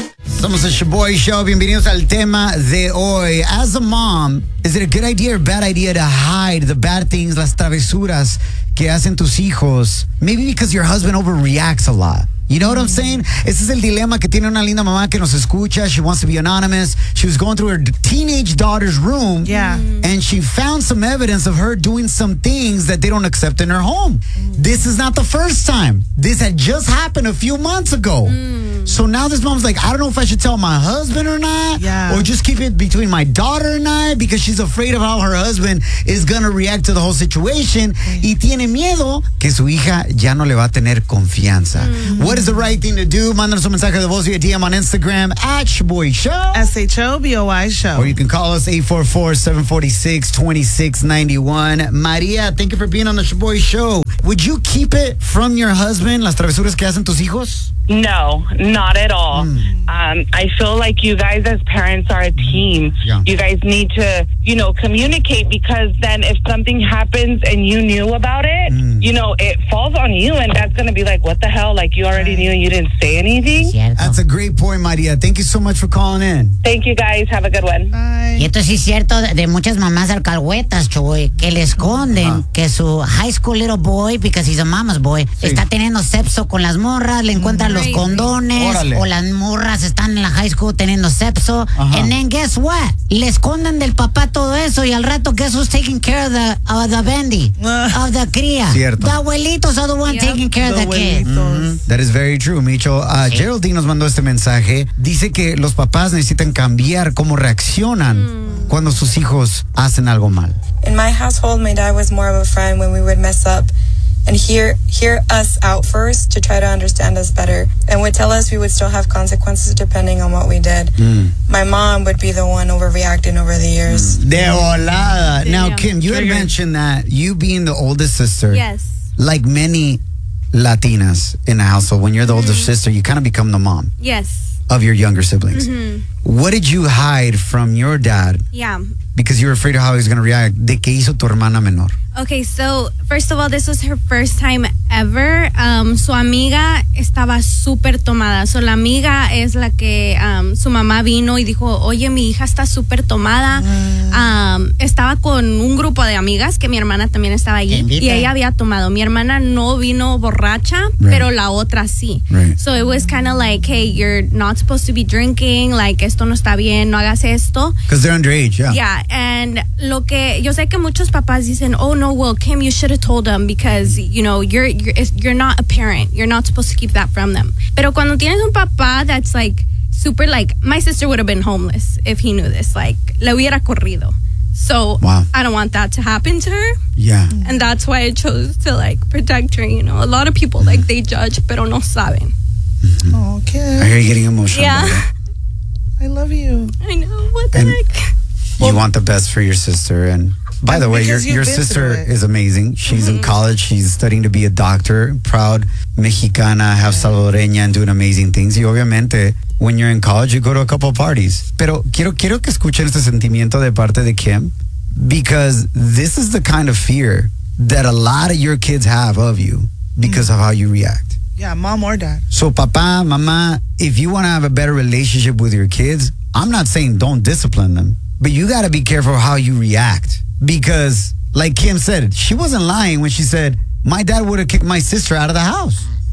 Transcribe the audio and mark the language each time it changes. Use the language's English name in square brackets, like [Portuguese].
[Spanish] Somos el Shaboy Show, bienvenidos al tema de hoy. [English] As a mom, is it a good idea or bad idea to hide the bad things, [Spanish] las travesuras que hacen tus hijos? [English] Maybe because your husband overreacts a lot. You know what I'm saying? [Spanish] Ese es el dilema que tiene una linda mamá que nos escucha. [English] She wants to be anonymous. She was going through her teenage daughter's room. Yeah. And she found some evidence of her doing some things that they don't accept in her home. This is not the first time. This had just happened a few months ago. So now this mom's like, I don't know if I should tell my husband or not. Yeah. Or just keep it between my daughter and I, because she's afraid of how her husband is going to react to the whole situation. [Spanish] Y tiene miedo que su hija ya no le va a tener confianza. [English] What is the right thing to do? [Spanish] Mándanos un mensaje de voz [English] via DM on Instagram at Shaboy Show. Shaboy Show. Or you can call us 844-746-2691. Maria, thank you for being on the Shaboy Show. Would you keep it from your husband, [Spanish] las travesuras que hacen tus hijos? [English] No, not at all. I feel like you guys as parents are a team. Yeah. You guys need to, you know, communicate, because then if something happens and you knew about it, you know, it falls on you, and that's going to be like, what the hell? Like, you already knew and you didn't say anything. That's a great point, Maria. Thank you so much for calling in. Thank you, guys. Have a good one. [Spanish] Y esto sí es cierto de muchas mamás alcahuetas, Choboy, que le esconden que su [English] high school little boy, because he's a mama's boy, [Spanish] está teniendo sexo con las morras, le encuentran los condones. Órale. O las morras están en la high school teniendo sexo. [English] And then guess what? [Spanish] Le esconden del papá todo eso, y al rato, [English] guess who's taking care of the bendy, of the cría? [Spanish] Cierto. [English] The abuelitos are the ones taking care of the kids. That is very true, Micho. [Spanish] Geraldine nos mandó este mensaje. Dice que los papás necesitan cambiar cómo reaccionan cuando sus hijos hacen algo mal. [English] In my household, my dad was more of a friend when we would mess up and hear us out first to try to understand us better, and would tell us we would still have consequences depending on what we did. My mom would be the one overreacting over the years. [Spanish] De volada. [English] Now, Kim, you had mentioned that you being the oldest sister, yes, like many Latinas in the household, when you're the older sister, you kind of become the mom. Yes. Of your younger siblings. Mm-hmm. What did you hide from your dad? Yeah. Because you were afraid of how he was going to react. [Spanish] ¿De qué hizo tu hermana menor? [English] Okay, so first of all, this was her first time ever. [Spanish] Su amiga estaba súper tomada. So la amiga es la que su mamá vino y dijo, oye, mi hija está súper tomada. Estaba con un grupo de amigas, que mi hermana también estaba allí. Y ella había tomado. Mi hermana no vino borracha, pero la otra sí. [English] So it was kind of like, hey, you're not supposed to be drinking. [Spanish] Like, esto no está bien, no hagas esto. [English] Because they're underage, yeah. And [Spanish] lo que yo sé que muchos papás dicen, [English] oh no, well, Kim, you should have told them, because you know, you're not a parent, you're not supposed to keep that from them. [Spanish] Pero cuando tienes un papá [English] that's like super, like my sister would have been homeless if he knew this, like [Spanish] le hubiera corrido. [English] So I don't want that to happen to her. Yeah. And that's why I chose to like protect her. You know, a lot of people like they judge [Spanish] pero no saben. [English] Okay, I hear you getting emotional. Yeah, I love you. I know, what the heck. You want the best for your sister. And by the way, your sister is amazing. She's in college. She's studying to be a doctor. Proud Mexicana, half salvadoreña, and doing amazing things. [Spanish] Y obviamente, [English] when you're in college, you go to a couple of parties. [Spanish] Pero quiero que escuchen este sentimiento de parte de Kim. [English] Because this is the kind of fear that a lot of your kids have of you because of how you react. Yeah, mom or dad. So papá, mamá, if you want to have a better relationship with your kids, I'm not saying don't discipline them. But you got to be careful how you react. Because, like Kim said, she wasn't lying when she said, my dad would have kicked my sister out of the house.